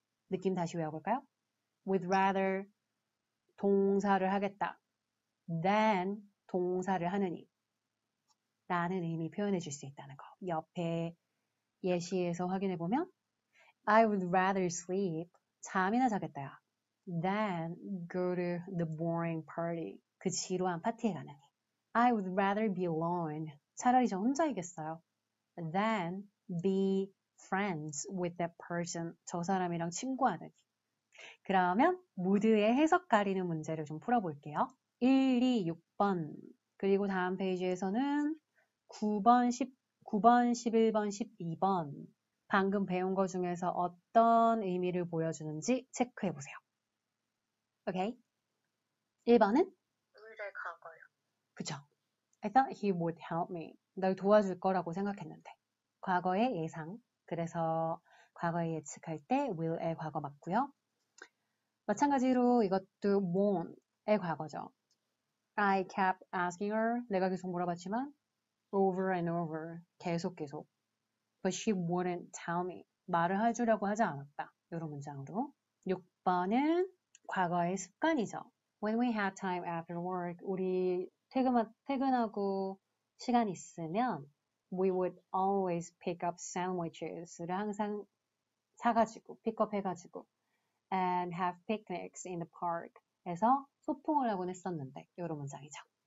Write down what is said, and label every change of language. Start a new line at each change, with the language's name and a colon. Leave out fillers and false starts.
Korean: 느낌 다시 외워볼까요? would rather 동사를 하겠다. than 동사를 하느니. 라는 의미 표현해 줄 수 있다는 거. 옆에 예시에서 확인해 보면
English: I would rather sleep.
Korean: 잠이나 자겠다.
English: than go to the boring party.
Korean: 그 지루한 파티에 가느니.
English: I would rather be alone.
Korean: 차라리 저 혼자이겠어요.
English: than be friends with that person.
Korean: 저 사람이랑 친구하느니. 그러면 모두의 해석 가리는 문제를 좀 풀어볼게요. 1, 2, 6번. 그리고 다음 페이지에서는 9번, 11번, 12번. 방금 배운 것 중에서 어떤 의미를 보여주는지 체크해보세요. 오케이? 1번은? 의뢰 과거요. 그쵸.
English: I thought he would help me.
Korean: 널 도와줄 거라고 생각했는데. 과거의 예상. 그래서 과거에 예측할 때 will의 과거 맞고요. 마찬가지로 이것도 won't의 과거죠.
English: I kept asking her.
Korean: 내가 계속 물어봤지만
English: over and over.
Korean: 계속.
English: But she wouldn't tell me.
Korean: 말을 해주려고 하지 않았다. 이런 문장으로. 6번은 과거의 습관이죠.
English: When we had time after work,
Korean: 우리 퇴근하고 시간 있으면
English: we would always pick up sandwiches
Korean: 를 항상 사가지고 픽업해가지고
English: and have picnics in the park
Korean: 해서 소풍을 하곤 했었는데 이런 문장이죠.